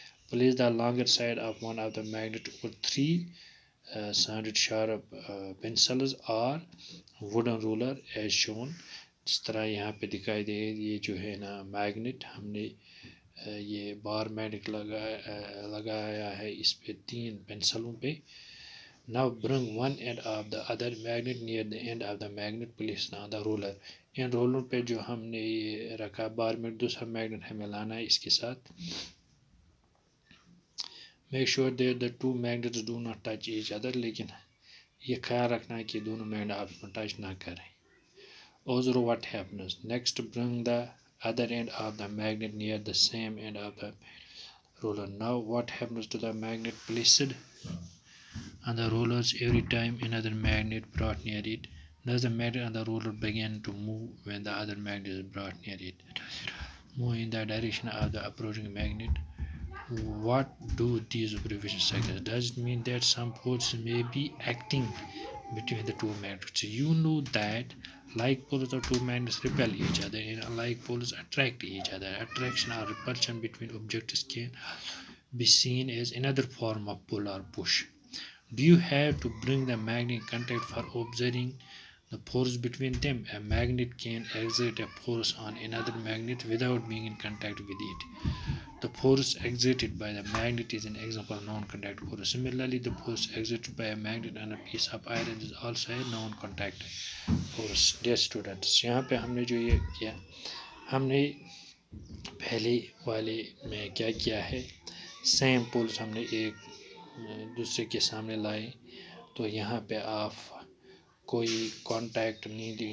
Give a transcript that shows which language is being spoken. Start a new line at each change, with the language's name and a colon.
English: Place the longer side of one of the magnet اور 3 sounded sharp pencils are wooden ruler as shown.
Urdu: جس طرح یہاں پہ دکھائی دے یہ جو ہے نا میگنیٹ ہم نے یہ بار میگنیٹ لگایا ہے اس پہ 3 پینسلوں پہ.
English: Now bring one end of the other magnet near the end of the magnet placed on the roller.
Urdu: In roller پہ جو ہم نے یہ رکھا بار میں دوسرا میگنیٹ ہمیں لانا ہے اس کے ساتھ.
English: Make sure that the two magnets do not touch each other.
Urdu: لیکن یہ خیال رکھنا ہے کہ دونوں میگنیٹ آپس میں ٹچ نہ کریں.
English: Observe what happens. Next bring the other end of the magnet near the same end of the roller. Now what happens to the magnet placed on the rollers every time another magnet brought near it? Does the magnet on the roller begin to move when the other magnet is brought near it? Move in the direction of the approaching magnet. What do these abbreviation signals? Does it mean that some forces may be acting between the two magnets? You know that like poles of two magnets repel each other and unlike poles attract each other. Attraction or repulsion between objects can be seen as another form of pull or push. Do you have to bring the magnet in contact for observing the force between them? A magnet can exert a force on another magnet without being in contact with it. The force exerted by the magnet is an example of non-contact force. Similarly, the force exerted by a magnet on a piece of iron is also a non-contact force. Dear students,
Urdu: یہاں پہ ہم نے جو یہ کیا ہم نے پہلے والے میں کیا کیا ہے سیم پولز ہم نے ایک دوسرے کے سامنے لائے. تو یہاں پہ آپ کوئی کانٹیکٹ نہیں دی.